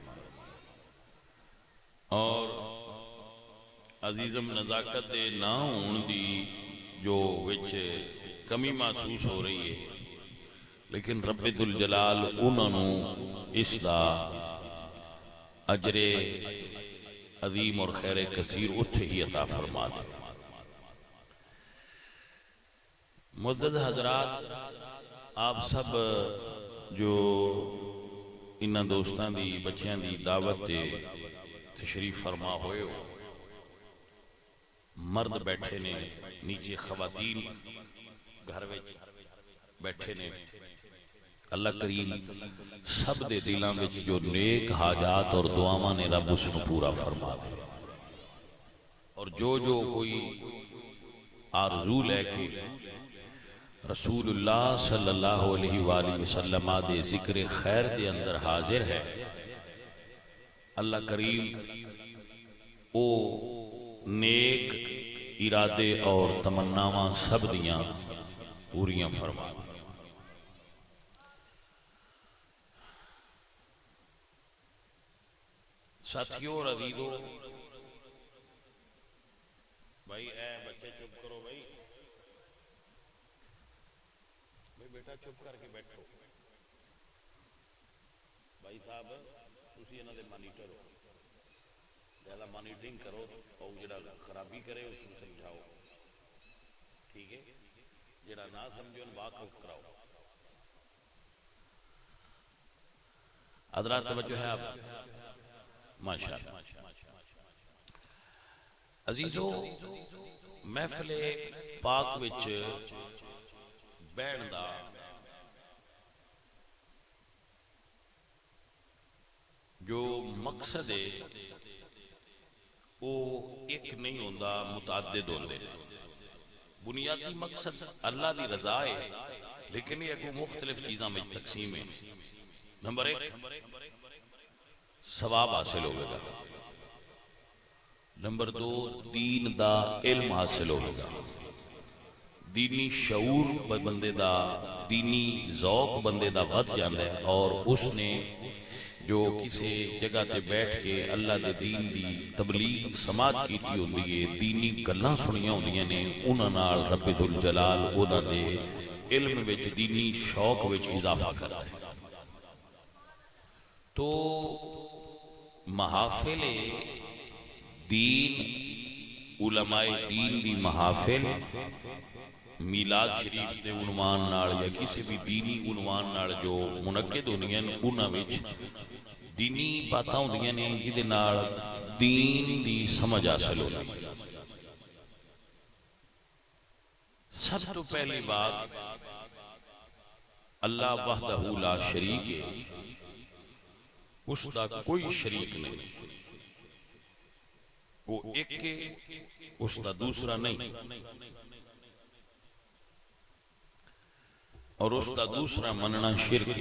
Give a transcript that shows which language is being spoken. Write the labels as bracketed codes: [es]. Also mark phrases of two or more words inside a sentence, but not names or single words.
[pa] اور عزیزم نزاکت دے نہ ہون دی جو وچ کمی محسوس ہو رہی ہے لیکن رب ذوالجلال انہوں اس دا اجر، اجر عظیم اور خیر کثیر اتھے ہی عطا فرما دے. معزز حضرات، آپ سب جو انہاں دوستاں دی بچیاں دی دعوت تے تشریف فرما ہوئے ہو، مرد بیٹھے نے نیچے، خواتین گھر وچ بیٹھے نے، اللہ کریم سب دے دلاں وچ جو نیک حاجات اور دعاواں نے رب اس کو پورا فرما دے، اور جو کوئی آرزو لے کے [ar] رسول اللہ صلی اللہ علیہ وآلہ وسلم [pa] دے ذکر خیر دے اندر حاضر ہے، اللہ کریم او نیک ارادے اور تمناواں سب دیاں پوریاں فرما دے۔ ساتھیوں اور عزیزوں، بھائی اے بچے چپ کرو، بھائی بیٹا چپ کر کے بیٹھو، بھائی صاحب تسی انہاں دے مانیٹر ہو، زیادہ مانیٹرنگ کرو اور جڑا خرابی کرے اس کو سمجھاؤ، ٹھیک ہے، جڑا نہ سمجھو واقف کراؤ۔ حضرات توجہ ہے آپ، ماشاءاللہ۔ عزیزو، محفل پاک وچ بیٹھن دا جو مقصد ہے وہ ایک نہیں ہوندا، متعدد ہوندے۔ بنیادی مقصد اللہ دی رضا ہے، لیکن یہ کو مختلف چیزاں میں تقسیم ہے۔ نمبر ایک، ثواب حاصل ہوگا، نمبر دو، دین دا علم حاصل ہوگا، دینی شعور بندے دا، دینی ذوق بندے دا بڑھ جاندہ ہے، اور اس نے جو کسی جگہ تے بیٹھ کے اللہ دے دین دی تبلیغ سماعت کیتی ہوندی ہے، دینی گلاں سنیاں ہوندیاں نے، انہاں نال رب ذوالجلال انہاں دے علم وچ، دینی شوق وچ اضافہ کرتا ہے۔ تو محافل دین، علماء دین دی محافل میلاد شریف دے عنوان نال یا کسی بھی دینی عنوان نال جو منعقد ہوندیاں نے، انہاں وچ دینی باتاں ہوندیاں نے جدے نال دین دی سمجھ حاصل ہوندی۔ سب تو پہلی بات، [ar] اللہ وحدہ لا شریک [pa] ہے، اس دا کوئی شریک نہیں، وہ ایک ہے، اس دا دوسرا نہیں، اور اس دا دوسرا مننا شرک ہے۔